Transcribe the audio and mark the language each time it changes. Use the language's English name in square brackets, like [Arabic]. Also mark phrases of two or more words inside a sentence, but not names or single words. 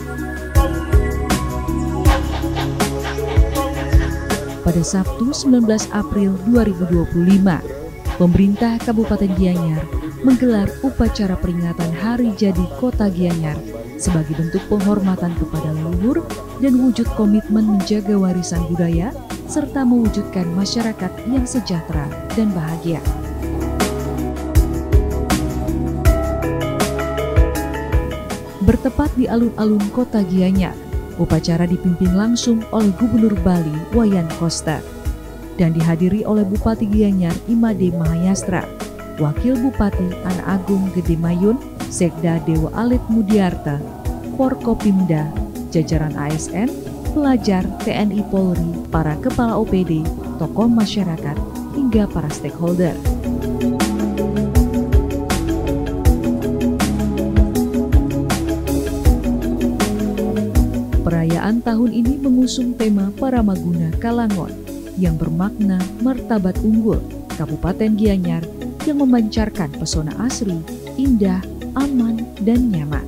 [Indonesian] Pada Sabtu 19 April 2025, pemerintah Kabupaten Gianyar menggelar upacara peringatan Hari Jadi Kota Gianyar sebagai bentuk penghormatan kepada leluhur dan wujud komitmen menjaga warisan budaya serta mewujudkan masyarakat yang sejahtera dan bahagia. Bertepat di alun-alun Kota Gianyar, upacara dipimpin langsung oleh Gubernur Bali Wayan Koster dan dihadiri oleh Bupati Gianyar Imade Mahayastra, Wakil Bupati Anak Agung Gede Mayun, Sekda Dewa Alit Mudiarta, Forkopimda, jajaran ASN, pelajar, TNI Polri, para kepala OPD, tokoh masyarakat, hingga para stakeholder. Perayaan tahun ini mengusung tema Paramaguna Kalangon yang bermakna martabat unggul Kabupaten Gianyar yang memancarkan pesona asri, indah, aman, dan nyaman.